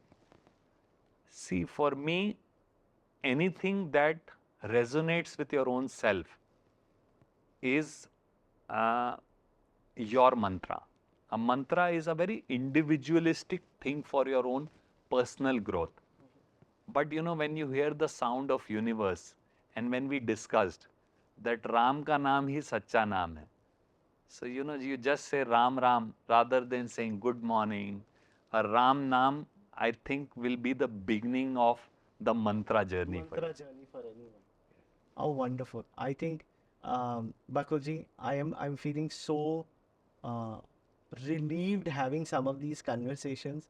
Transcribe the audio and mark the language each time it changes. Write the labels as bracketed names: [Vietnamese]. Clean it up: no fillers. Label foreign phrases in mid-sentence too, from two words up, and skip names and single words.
[English] See, for me, anything that resonates with your own self is uh, your mantra. A mantra is a very individualistic thing for your own personal growth. But when you hear the sound of universe, and when we discussed that [Hindi] राम का नाम ही सच्चा नाम है. [English] So, you just say Ram Ram rather than saying good morning. A Ram naam, I think, will be the beginning of the mantra journey for you. Mantra journey for anyone. Oh, wonderful. I think, Bakulji, I'm feeling so uh, relieved having some of these conversations.